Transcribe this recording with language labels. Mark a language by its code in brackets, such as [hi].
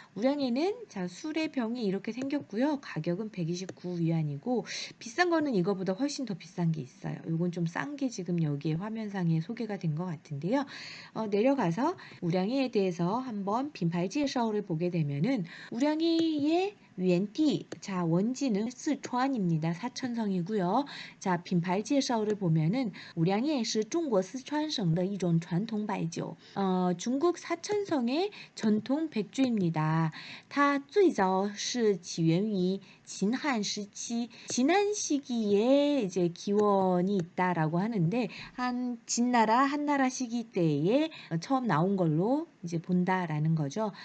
[ko] 우량해는 자 술의 병이 이렇게 생겼고요. 가격은 129위안이고 비싼 거는 이거보다 훨씬 더 비싼 게 있어요. 이건 좀 싼 게 지금 여기에 화면상에 소개가 된 것 같은데요. 내려가서 우량해에 대해서 한번 빈牌介绍를 보게 되면은 우량해의 웬티, 자 원지는 스촨입니다. 사천성이고요. 자 빈牌介绍를 보면은 우량해 [zh] 是中国四川省的一种传统白酒. [ko] 중국 사천성의 전통 백주입니다. [zh] 它最早是起源于 [ko] 진한 시기, 진한 시기에 이제 기원이 있다라고 하는데 한 진나라 한나라 시기 때에 처음 나온 걸로 이제 본다라는 거죠.